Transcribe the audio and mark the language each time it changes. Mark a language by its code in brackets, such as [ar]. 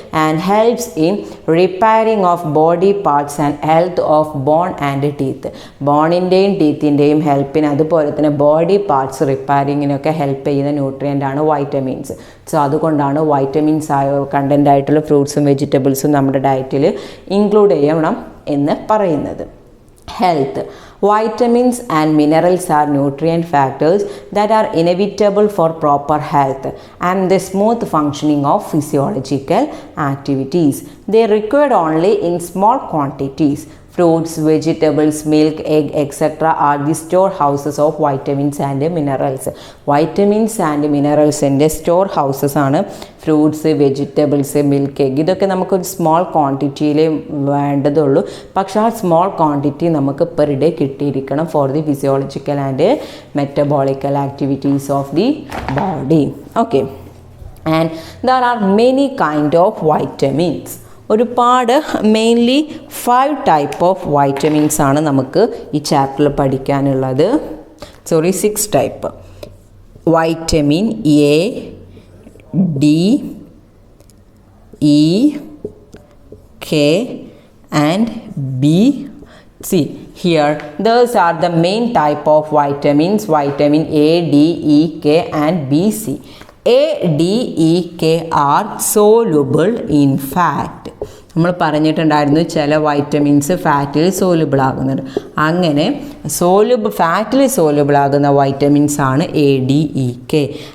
[en] And helps in repairing of body parts and health of bone and teeth. [ml] ബോണിൻ്റെയും ടീത്തിൻ്റെയും ഹെൽപ്പിന്, അതുപോലെ തന്നെ body parts റിപ്പയറിങ്ങിനൊക്കെ help ചെയ്യുന്ന ന്യൂട്രിയൻ്റാണ് vitamins. So അതുകൊണ്ടാണ് vitamins content ആയിട്ടുള്ള ഫ്രൂട്ട്സും വെജിറ്റബിൾസും നമ്മുടെ ഡയറ്റിൽ ഇൻക്ലൂഡ് ചെയ്യണം എന്ന് പറയുന്നത്. [en] Health. Vitamins and minerals are nutrient factors that are inevitable for proper health and the smooth functioning of physiological activities. They are required only in small quantities. Fruits, vegetables, milk, egg, etc. are the storehouses of vitamins and minerals. Vitamins and minerals [ml] ൻ്റെ storehouses ആണ് fruits, vegetables, milk, egg. ഇതൊക്കെ നമുക്കൊരു small ക്വാണ്ടിറ്റിയിലേ വേണ്ടതുള്ളൂ. പക്ഷേ ആ small quantity നമുക്ക് per day കിട്ടിയിരിക്കണം [en] For the physiological and metabolical activities of the body. Okay, and there are many kind of vitamins. [ml] ഒരുപാട് mainly 5 type of vitamins ആണ് നമുക്ക് ഈ ചാപ്റ്ററിൽ പഠിക്കാനുള്ളത്. [en] 6 type. Vitamin A, D, E, K and B, See, here those are the main type of vitamins, vitamin A, D, E, K and B, C. A, D, E, K are soluble in fat. [ml] നമ്മൾ പറഞ്ഞിട്ടുണ്ടായിരുന്നു ചില vitamins ഫാറ്റിൽ soluble ആകുന്നുണ്ട്. അങ്ങനെ ഫാറ്റിൽ soluble ആകുന്ന vitamins ആണ് A, D, E, K.